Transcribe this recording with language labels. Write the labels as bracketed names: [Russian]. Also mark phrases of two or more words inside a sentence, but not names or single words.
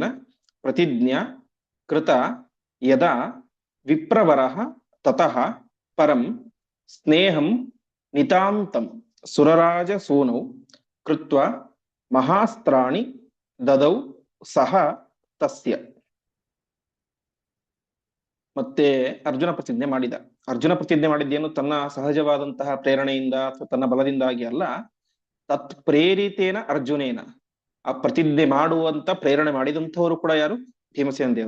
[Sanskrit] ಪ್ರತಿಜ್ಞಾ ಕೃತ ಯದಾ ವಿಪ್ರವರಃ ತತಃ ಪರಂ ಸ್ನೇಹಂ ನಿತಾಂತಂ ಸುರರಾಜಸೂನೌ ಕೃತ್ವಾ ಮಹಾಸ್ತ್ರಾಣಿ ದದೌ ಸಹ ತಸ್ಯ. [Kannada] ಮತ್ತೆ ಅರ್ಜುನ ಪ್ರತಿಜ್ಞೆ ಮಾಡಿದ. ಅರ್ಜುನ ಪ್ರತಿಜ್ಞೆ ಮಾಡಿದ್ದೇನು ತನ್ನ ಸಹಜವಾದಂತಹ ಪ್ರೇರಣೆಯಿಂದ ಅಥವಾ ತನ್ನ ಬಲದಿಂದಾಗಿ ಅಲ್ಲ, [Sanskrit] ತತ್ ಪ್ರೇರಿತೇನ ಅರ್ಜುನೇನ, [Kannada] ಆ ಪ್ರತಿಜ್ಞೆ ಮಾಡುವಂತ ಪ್ರೇರಣೆ ಮಾಡಿದಂಥವರು ಕೂಡ ಯಾರು, ಭೀಮಸೇನ ದೇವರು.